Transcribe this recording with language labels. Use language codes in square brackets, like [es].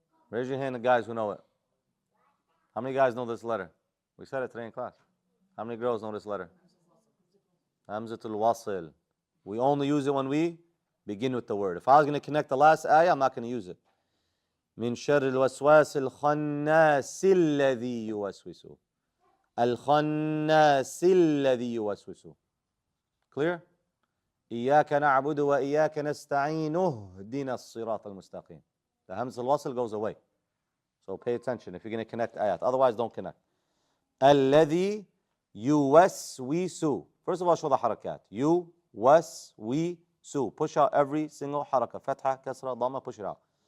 [en] Raise your hand, the guys who know it. How many guys know this letter? We said it today in class. How many girls know this letter? Hamzatul Wasil. We only use it when we begin with the word. If I was going to connect the last ayah, I'm not going to use it. [ar] من شر الوسواس الخناس الذي يوسوس. الخناس الذي يوسوس. [en] Clear? [ar] إياك نعبد وإياك نستعين اهدنا الصراط المستقيم. [en] The hamza al-wasl goes away. So pay attention if you're going to connect ayat. Otherwise, don't connect. [ar] الذي يوسوس. [en] First of all, show the harakat. يوسوس. Push out every single harakah. Fatha, kasra, dhamma, push it out.